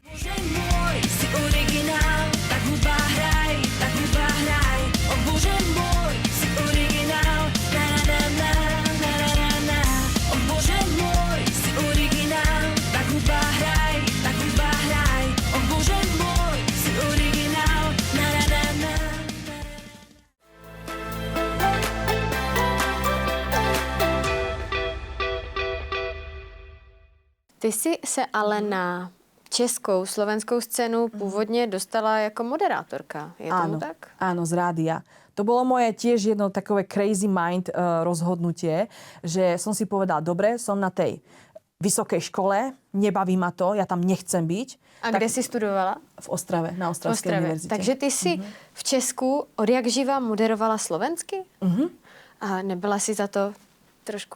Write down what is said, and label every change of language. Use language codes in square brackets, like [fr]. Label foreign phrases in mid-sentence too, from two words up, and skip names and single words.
[sk] Bože môj, si originál, tak hudba hraj, tak hudba hraj. O Bože môj, si originál, na na na na, na na na na. O Bože môj, si originál, tak hudba hraj, tak hudba hraj. O Bože môj, si originál, na na na na. [cs] Ty jsi se ale na českou, slovenskou scénu původně dostala jako moderátorka. Je tomu tak? [sk] Áno, z rádia. To bolo moje tiež jedno takové [en] crazy mind [sk] rozhodnutie, že som si povedala, dobre, som na tej vysokej škole, nebaví ma to, ja tam nechcem byť. [cs] A kde jsi studovala? [sk] V Ostrave, na Ostravskej univerzite. [cs] Takže ty si v Česku od jak živa moderovala slovensky? A nebyla si za to trošku...